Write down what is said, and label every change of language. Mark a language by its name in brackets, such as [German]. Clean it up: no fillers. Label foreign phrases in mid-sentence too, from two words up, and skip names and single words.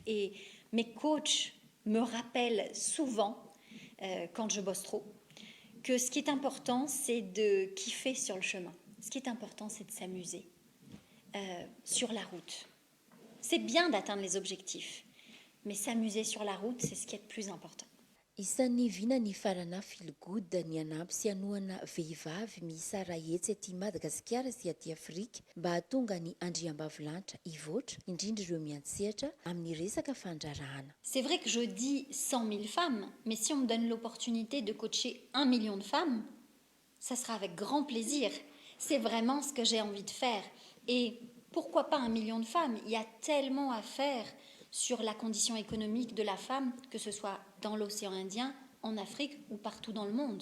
[French] Et mes coachs me rappellent souvent, quand je bosse trop, que ce qui est important, c'est de kiffer sur le chemin. Ce qui est important, c'est de s'amuser sur la route. C'est bien d'atteindre les objectifs, mais s'amuser sur la route, c'est ce qui est le plus important. [Malagasy] Isan'ny vinany Farana Feelgood ny anampy sy hanoana vehivavy miisa rahetsy aty Madagasikara sy aty Afrika mba hahatonga ny andriambavilanitra hivoatra indrindra ireo miantsehatra amin'ny resaka fandrarahana. [French] C'est vrai que je dis 100 000 femmes, mais si on me donne l'opportunité de coacher 1 million de femmes, ça sera avec grand plaisir. C'est vraiment ce que j'ai envie de faire. Et pourquoi pas 1 million de femmes? Il y a tellement à faire sur la condition économique de la femme, que ce soit dans l'océan Indien, en Afrique ou partout dans le monde.